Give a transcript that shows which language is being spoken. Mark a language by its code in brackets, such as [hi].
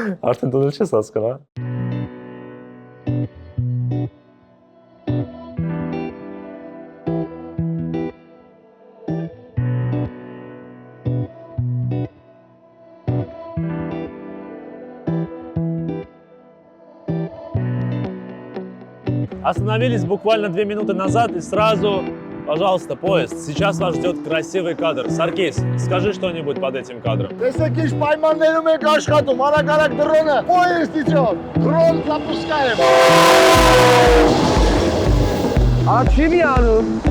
[hy] Արդեն դու չես հասկանա։ [ru] Остановились буквально 2 минуты назад и сразу, пожалуйста, поезд. Сейчас вас ждет красивый кадр. Саркис, скажи что-нибудь под этим кадром. [hy] Տեսեք ինչ պայմաններում եք աշխատում, արագ դրոնը, [ru] поезд идет, дрон запускаем. [hy] А չի մի անում։